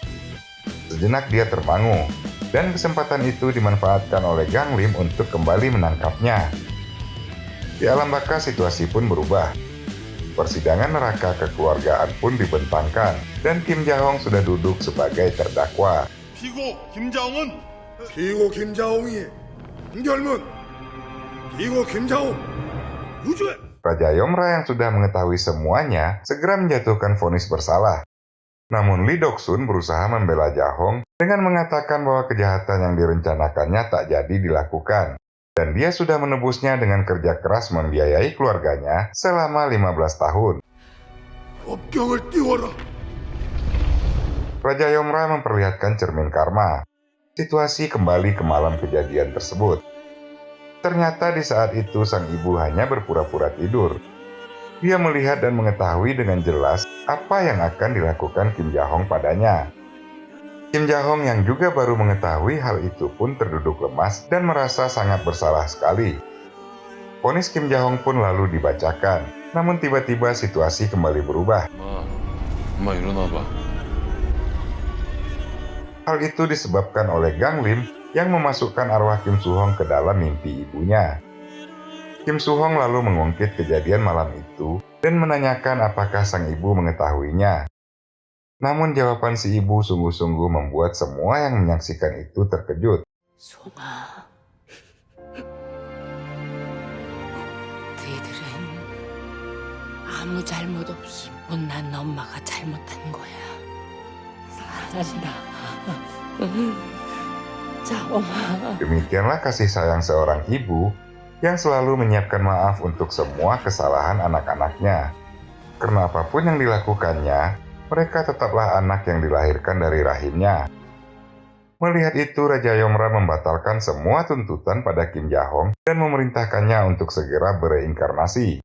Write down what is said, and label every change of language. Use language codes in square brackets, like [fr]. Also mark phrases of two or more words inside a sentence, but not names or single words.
[id] Sejenak dia termangu, dan kesempatan itu dimanfaatkan oleh Gang Lim untuk kembali menangkapnya. Di alam baka situasi pun berubah. Persidangan neraka kekeluargaan pun dibentangkan, dan Kim Ja-hong sudah duduk sebagai terdakwa. [ko] 피고 김자홍은 피고 김자홍이 결문 피고 김자홍 유죄. [id] Raja Yomra yang sudah mengetahui semuanya segera menjatuhkan vonis bersalah. Namun Lee Dok-sun berusaha membela Ja-hong dengan mengatakan bahwa kejahatan yang direncanakannya tak jadi dilakukan. Dan dia sudah menebusnya dengan kerja keras membiayai keluarganya selama 15 tahun. [ko] 법경을 띄워라. [id] Raja Yomra memperlihatkan cermin karma. Situasi kembali ke malam kejadian tersebut. Ternyata di saat itu sang ibu hanya berpura-pura tidur. Dia melihat dan mengetahui dengan jelas apa yang akan dilakukan Kim Ja-hong padanya. Kim Ja-hong yang juga baru mengetahui hal itu pun terduduk lemas dan merasa sangat bersalah sekali. Vonis Kim Ja-hong pun lalu dibacakan, namun tiba-tiba situasi kembali berubah. [ko] 엄마 일어나봐. [id] Hal itu disebabkan oleh Gang Lim yang memasukkan arwah Kim Su-hong ke dalam mimpi ibunya. Kim Su-hong lalu mengungkit kejadian malam itu dan menanyakan apakah sang ibu mengetahuinya. Namun jawaban si ibu sungguh-sungguh membuat semua yang menyaksikan itu terkejut. [ko] 송아, 너희들은 아무 잘못 없이 못난 엄마가 잘못한 거야. 사라지다. 자, 엄마. [id] Demikianlah kasih sayang seorang ibu yang selalu menyiapkan maaf untuk semua kesalahan anak-anaknya. Karena apapun yang dilakukannya, mereka tetaplah anak yang dilahirkan dari rahimnya. Melihat itu, Raja Yomra membatalkan semua tuntutan pada Kim Ja-hong dan memerintahkannya untuk segera bereinkarnasi.